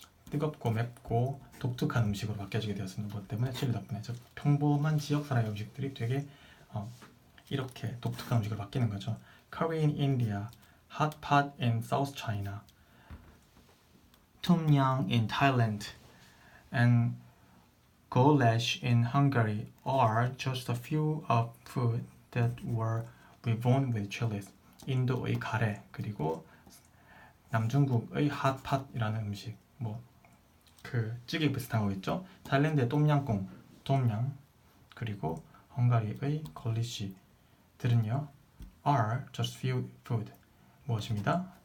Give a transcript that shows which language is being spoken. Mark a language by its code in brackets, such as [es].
[ko] 뜨겁고 맵고 독특한 음식으로 바뀌어지게 되었습니다. 무엇 때문에? 칠리 덕분에. 즉 평범한 지역 사람의 음식들이 되게 이렇게 독특한 음식으로 바뀌는 거죠. [en] Curry in India, hot pot in South China, tumyang in Thailand, and goulash in Hungary are just a few of food that were reborn with chilies. [ko] 인도의 카레, 그리고 남중국의 핫팟이라는 음식, 그 찌개 비슷한 거 있죠? 타일랜드의 똠양꿍, 똠양, 그리고 헝가리의 걸리시들은요, [en] are just few food, [ko] 무엇입니다?